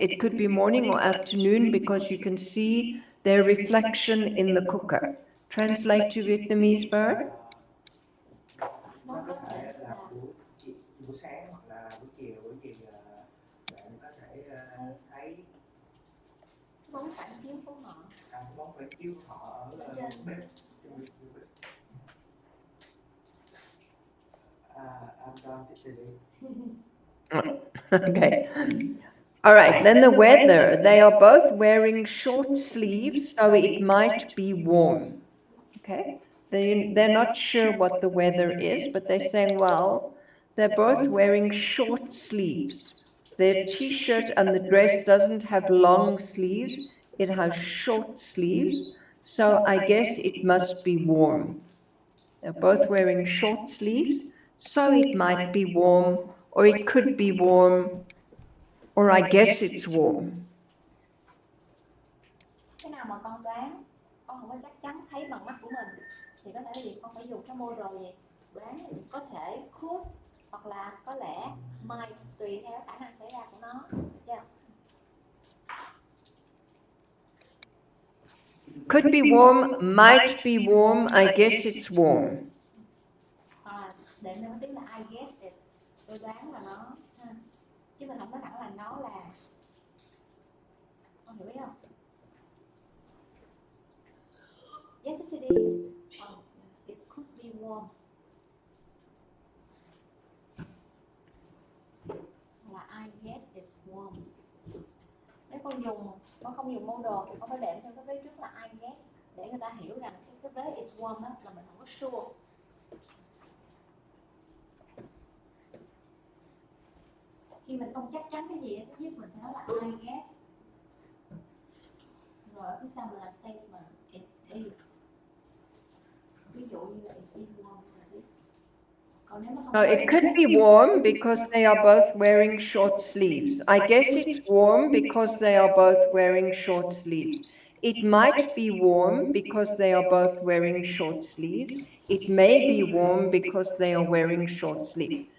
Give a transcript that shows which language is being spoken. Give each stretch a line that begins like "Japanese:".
English: It could be morning or afternoon because you can see their reflection in the cooker. Translate to Vietnamese, Baron.
Vietnamese: Nó có thể là buổi sáng hoặc là buổi chiều, bởi vì bạn có thể thấy bóng phản chiếu của họ. bóng phản chiếu họ ở bếp.
English: I'm done today. Okay. All right, then the weather. They are both wearing short sleeves, so it might be warm. Okay? They're not sure what the weather is, but they're saying, well, they're both wearing short sleeves. Their t-shirt and the dress doesn't have long sleeves, it has short sleeves, so I guess it must be warm. They're both wearing short sleeves, so it might be warm, or it could be warm, or I guess it's warm.
Vietnamese: Cái nào mà con đoán, con không có chắc chắn thấy bằng mắt của mình thì có thể là gì? Con phải dùng cái mô đồ gì? Đoán có thể, could, hoặc là có lẽ, might, tùy theo khả năng xảy ra của nó. Được chưa?
English: Could be warm, might be warm, I guess it's warm.
Vietnamese: Để nó tiếng là
English: I guess it,
Vietnamese: tôi đoán là nó, chứ mình không nói thẳng là nó là, con hiểu biết không?
English: Yesterday, it could be warm. Là I guess it's warm.
Vietnamese: Nếu con không dùng mô đồ thì con phải đệm theo cái vế trước là
English: I guess
Vietnamese: để người ta hiểu rằng cái vế
English: it's warm
Vietnamese: đó là mình không có sure. Khi mình không chắc chắn cái gì, thứ nhất mình sẽ nói là
English: I guess.
Vietnamese: Rồi ở phía sau mình là statement,
English: it is.
Vietnamese: Ví dụ như là
English: it is warm. No, it could be warm because they are both wearing short sleeves. I guess it's warm because they are both wearing short sleeves. It might be warm because they are both wearing short sleeves. It may be warm because they are wearing short sleeves.